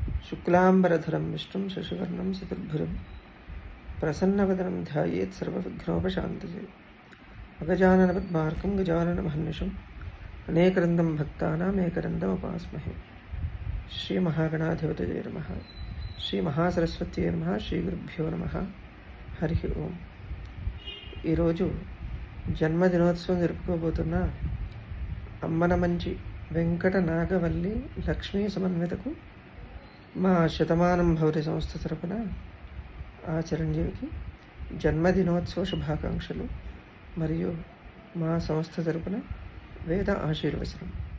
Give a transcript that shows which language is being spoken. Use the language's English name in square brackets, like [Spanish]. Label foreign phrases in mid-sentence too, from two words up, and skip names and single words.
[Sanskrit] शुक्लांबरधरं विष्णुं शशिवर्णं चतुर्भुजं प्रसन्नवदनं ध्यायेत् सर्वविघ्नोपशान्तये। अगजाननपद्मार्कं गजाननमहर्निशम् अनेकदन्तं भक्तानाम् एकदन्तमुपास्महे। श्रीमहागणाधिपतये नमः। శ్రీమహాసరస్వతి నమః. శ్రీ గురుభ్యో నమః. హరి ఓం. [Telugu] ఈరోజు జన్మదినోత్సవం జరుపుకోబోతున్న అమ్మనమంచి వెంకట నాగవల్లి లక్ష్మీ సమన్వితకు మా శతమానం భవతి సంస్థ తరపున ఆ చిరంజీవికి జన్మదినోత్సవ శుభాకాంక్షలు మరియు మా సంస్థ తరపున వేద ఆశీర్వచనం.